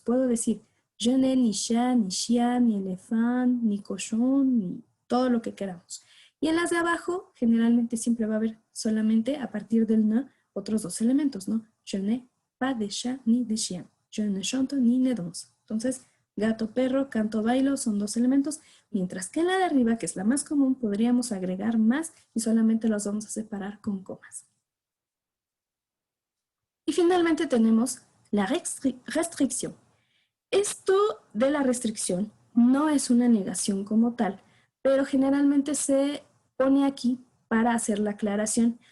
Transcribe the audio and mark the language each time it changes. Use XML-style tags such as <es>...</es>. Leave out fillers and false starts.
<es>Puedo decir</es> <fr>je n'ai ni chat, ni chien, ni elefant, ni cochon, ni</fr> <es>todo lo que queramos. Y en las de abajo, generalmente siempre va a haber solamente a partir del ne otros dos elementos, ¿no?</es> <fr>Je n'ai pas de chat ni de chien. Je ne chante ni ne danse.</fr> <es>Entonces, gato, perro, canto, bailo son dos elementos, mientras que en la de arriba, que es la más común, podríamos agregar más y solamente los vamos a separar con comas. Y finalmente tenemos la restricción. Esto de la restricción no es una negación como tal, pero generalmente se pone aquí para hacer la aclaración.</es>